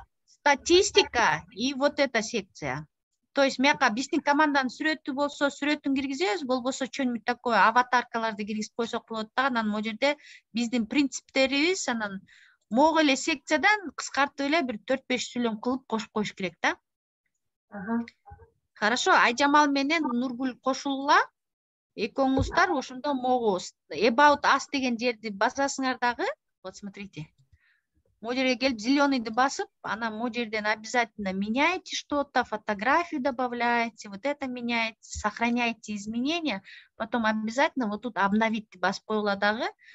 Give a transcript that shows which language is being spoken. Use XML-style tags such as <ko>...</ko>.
<ru>Статистика и вот эта секция. То есть</ru> <ky>мияка биздин команданын сүрөтү болсо, сүрөтүн киргизебиз, болбосо</ky> <ru>что-нибудь такое</ru> <ky>аватаркаларды киргизип койсок болот да. Анан могу жерде биздин принциптерибиз, анан могу эле секциядан кыскартып эле бир 4-5 сүйлөм кылып кошуп коюш керек да. Хорошо, Айжамал менен Нургүл кошулгула. Экөөңүздөр ошондо могу about us деген жерди басасыңар дагы.</ky> <ru>Вот смотрите.</ru> <ky>Могу жерге келип зеленыйды басып, анан могу жерден</ky> <ru>обязательно меняйте что-то, фотографию добавляйте, вот это меняйте, сохраняйте изменения, потом обязательно вот тут обновить басып коюла дагы.</ru>